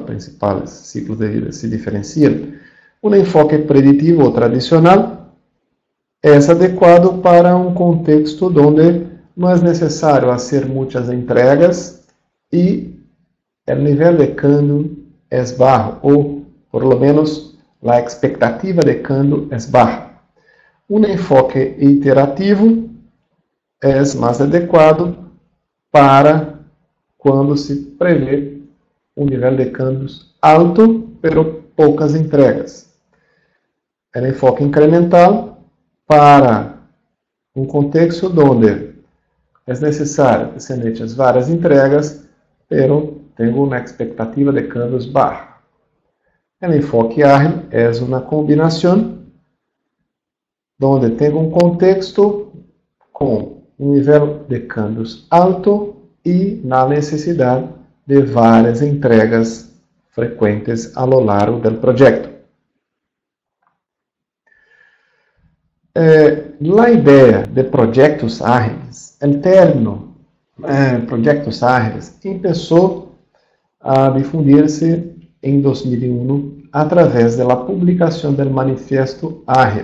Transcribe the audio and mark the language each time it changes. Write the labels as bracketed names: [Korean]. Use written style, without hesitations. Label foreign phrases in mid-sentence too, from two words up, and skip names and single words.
[Portuguese] principais ciclos de vida se diferenciam, um enfoque preditivo ou tradicional é adequado para um contexto onde não é necessário fazer muitas entregas e o nível de cambio é baixo, ou, [Spanish] por lo menos, [Portuguese] a expectativa de cambio é baixa. Um enfoque iterativo é mais adequado para quando se prevê um nível de cambios alto, pero poucas entregas. O enfoque incremental para um contexto onde é necessário que se hechas várias entregas, pero tenho uma expectativa de cambios baja. O enfoque ágil é uma combinação onde tenho um contexto com um nível de cambios alto e na necessidade de várias entregas frequentes [Spanish] a lo largo [Portuguese] do projeto. A ideia de projetos ágiles, o termo projetos ágiles começou a difundir-se em 2001 através da publicação do Manifesto Ágil.